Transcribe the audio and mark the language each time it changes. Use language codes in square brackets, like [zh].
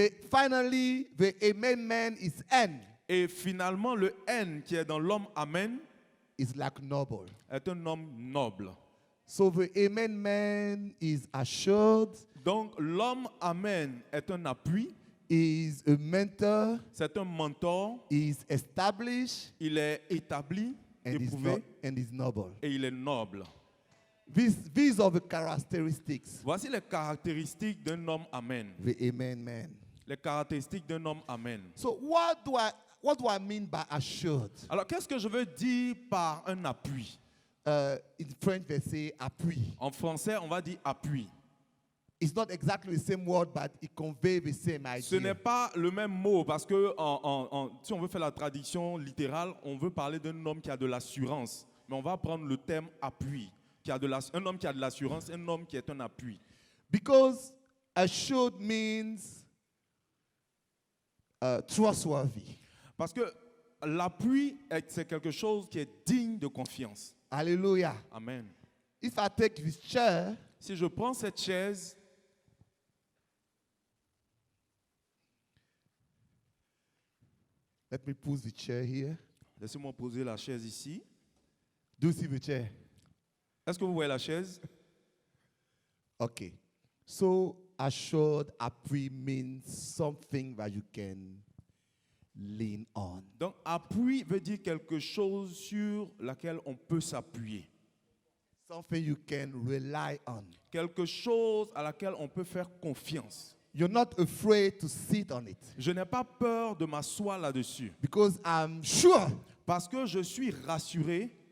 [en] Finally, the amen man is N, [fr] Et finalement, le N qui est dans l'homme Amen [en] is like noble. [fr] est un homme noble. [en] So the amen man is assured, [fr] Donc, l'homme Amen est un appui, [en] is a mentor, [fr] c'est un mentor, [en] is established, [fr] il est établi, éprouvé, [en] and is noble. [fr] et il est noble. [en] These are the characteristics, [fr] Voici les caractéristiques d'un homme Amen. [en] the amen man. [fr] Les caractéristiques d'un homme Amen. [en] So what do I mean by assured? [fr] Alors, qu'est-ce que je veux dire par un appui? [en] In French, they say appui. [fr] En français, on va dire appui. [en] It's not exactly the same word, but it conveys the same [fr] Ce n'est [en] idea. [fr] pas le même mot parce que si on veut faire la traduction littérale, on veut parler d'un homme qui a de l'assurance. Mais on va prendre le terme appui. Un homme qui a de l'assurance, un homme qui est un appui. [en] Because assured means trustworthy. [fr] Parce que l'appui, c'est quelque chose qui est digne de confiance. Hallelujah. Amen. [en] If I take this chair, [fr] Si je prends cette chaise, [en] let me put the chair here. [fr] laissez-moi poser la chaise ici. [en] Do you see the chair? [fr] Est-ce que vous voyez la chaise? [en] Okay. So assured appui means something that you can lean on. [fr] Donc, appui veut dire quelque chose sur laquelle on peut s'appuyer. [en] Something you can rely on. [fr] Quelque chose à laquelle on peut faire confiance. [en] You're not afraid to sit on it [fr] Je n'ai pas peur de m'asseoir là-dessus [en] because I'm sure [fr] parce que je suis rassuré